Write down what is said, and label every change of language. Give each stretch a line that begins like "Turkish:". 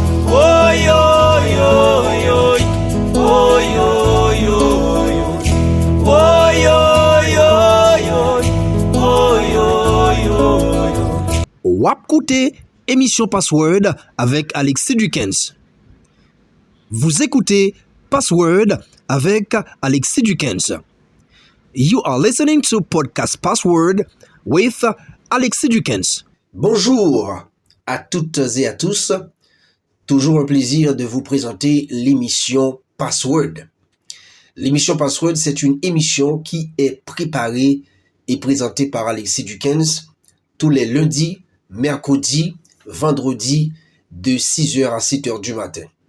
French: Oh yo yo yo, oh yo yo yo, oh yo yo yo, oh yo yo yo. Wap Koute, émission Password avec Alexis Dukens. Vous écoutez Password avec Alexis Dukens.
English: You are listening to podcast Password with Alexis Dukens.
French: Bonjour à toutes et à tous. Toujours un plaisir de vous présenter l'émission Password. L'émission Password, c'est une émission qui est préparée et présentée par Alexis Dukens tous les lundis, mercredis, vendredis de 6h à 7h du matin.